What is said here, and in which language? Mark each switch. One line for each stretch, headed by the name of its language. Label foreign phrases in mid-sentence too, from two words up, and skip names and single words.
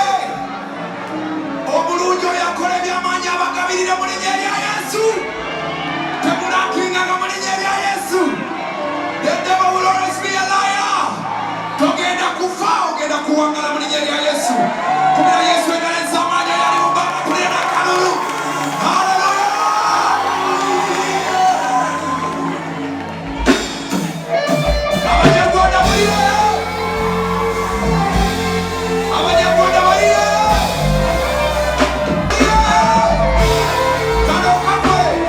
Ganda: Omulungi oyo akola eby'amaanyi abagabirira mu linnya erya Yesu. Temulakinganga mu linnya erya Yesu.
English: The devil will always be a liar.
Ganda: Togenda kufa, ogenda kuwangala mu linnya erya Yesu. Kubira Yesu engalo ez'amaanyi yali mu bbanga kulira n'akalulu. Hallelujah! Abanyarwanda mulire! Abanyarwanda balire! Kano kamwe!